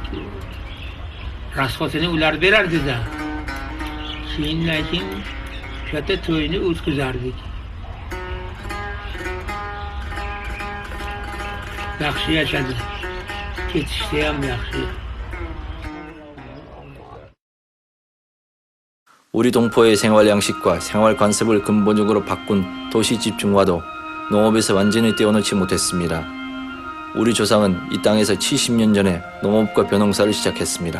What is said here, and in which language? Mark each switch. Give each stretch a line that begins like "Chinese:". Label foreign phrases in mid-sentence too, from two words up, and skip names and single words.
Uzbek: Rasxotini ular berardi-da. Keyin o'sha to'yni o'tkazardik. Yaxshi yashadi. Ketishda ham yaxshi.
Korean: 우리 동포의 생활 양식과 생활 관습을 근본적으로 바꾼 도시 집중화도 농업에서 완전히 떼어놓지 못했습니다. 우리 조상은 이 땅에서 70년 전에 농업과 벼농사를 시작했습니다.